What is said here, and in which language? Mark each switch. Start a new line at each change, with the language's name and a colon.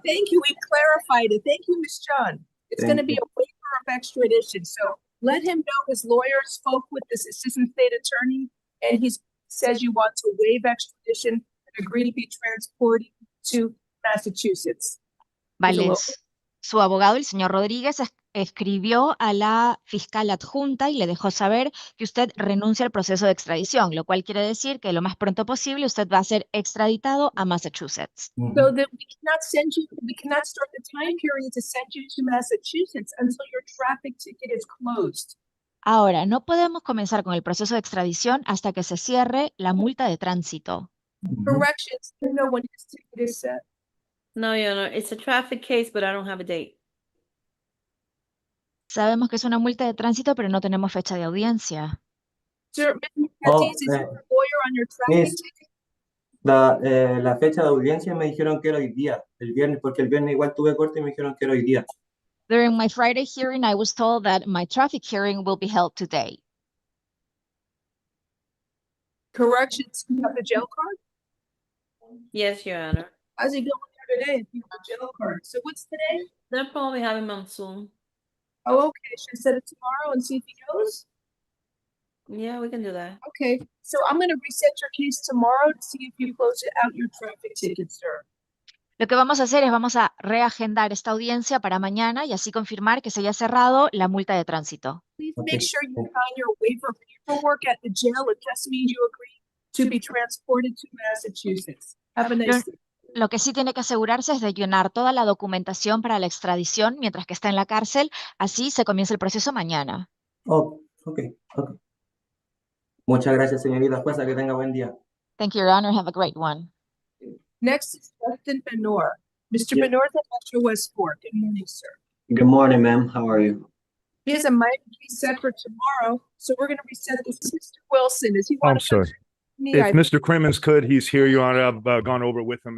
English: Thank you. We clarified it. Thank you, Ms. John. It's Thank gonna be you. a waiver of extradition, so let him know his lawyer spoke with this assistant state attorney, and he says you want to waive extradition and agree to be transported to Massachusetts.
Spanish: Vale, lo- su abogado, el señor Rodríguez, escribió a la fiscal adjunta y le dejó saber que usted renuncia al proceso de extradición, lo cual quiere decir que lo más pronto posible usted va a ser extraditado a Massachusetts.
English: So that we cannot start the time period to send you to Massachusetts until your traffic ticket is closed.
Spanish: Ahora, no podemos comenzar con el proceso de extradición hasta que se cierre la multa de tránsito.
English: Corrections, you know when his ticket is set. No, Your Honor, it's a traffic case, but I don't have a date.
Spanish: Sabemos que es una multa de tránsito, pero no tenemos fecha de audiencia.
English: Sir, Mr. Oh, Ortiz, is your lawyer on your traffic Miss, ticket?
Spanish: la fecha de audiencia me dijeron que era hoy día, el viernes, porque el viernes igual tuve corte y me dijeron que era hoy día.
English: During my Friday hearing, I was told that my traffic hearing will be held today. Corrections, you have the jail card? Yes, Your Honor. How's he going there today if you have a jail card? So what's today? They'll probably have him on soon. Oh, okay, should I set it tomorrow and see if he goes? Yeah, we can do that. Okay, so I'm gonna reset your case tomorrow to see if you close it out your traffic ticket, sir.
Spanish: Lo que vamos a hacer es vamos a reagendar esta audiencia para mañana y así confirmar que se haya cerrado la multa de tránsito.
English: Please Okay. make sure you sign your waiver paperwork at the jail. It just means you agree to be transported to Massachusetts. Have a nice day.
Spanish: Lo que sí tiene que asegurarse es de llenar toda la documentación para la extradición mientras que está en la cárcel, así se comienza el proceso mañana.
English: Oh, ok.
Spanish: Muchas gracias, señorita jueza, que tenga buen día.
English: Thank you, Your Honor. Have a great one. Next is Justin Benor. Mr. Yeah. Benor at Metro West Fork. Good morning, sir. Good morning, ma'am. How are you? He has a mic reset for tomorrow, so we're gonna reset this. Mr. Wilson, is he? I'm wanna- sorry. Me, If I- Mr. Crimmins could, he's here, Your Honor. I've gone over it with him.